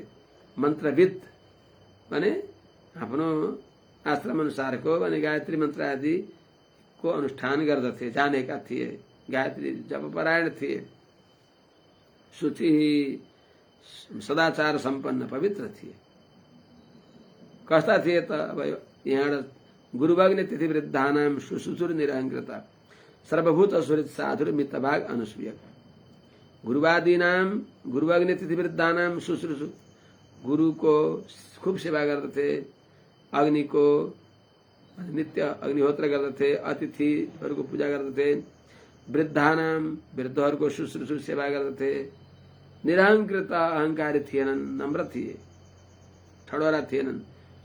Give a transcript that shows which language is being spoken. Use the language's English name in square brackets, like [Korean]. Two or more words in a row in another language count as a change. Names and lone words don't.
[Nepali] मन्त्रविद भने आफ्नो आश्रम अनुसारको भने गायत्री मन्त्र आदि को अनुष्ठान गर्दथे, जानेका थिए। गायत्री जप परायण थिए। शुचि, सदाचार सम्पन्न, पवित्र थिए। कस्ता थिए त? अब यहाँ [Sanskrit] गुरुवग्नि तिथि वृद्धानां सुसुर निरहंकृत सर्वभूत सुहृद साधुर मितभाग अनुसूयक। गुरुवादीनां, गुरुवग्नि तिथि वृद्धानां शुश्रूषु, [Nepali] गुरु को खूब सेवा गर्दथे। अग्नि को नित्य अग्निहोत्र गर्दथे। अतिथिहरूको पूजा गर्दथे। वृद्धानां, वृद्धहरूको शुश्रूषु सेवा गर्दथे। निरहंकृत, अहंकारी थिएनन्, नम्र थिए, ठडोरा थिएनन्।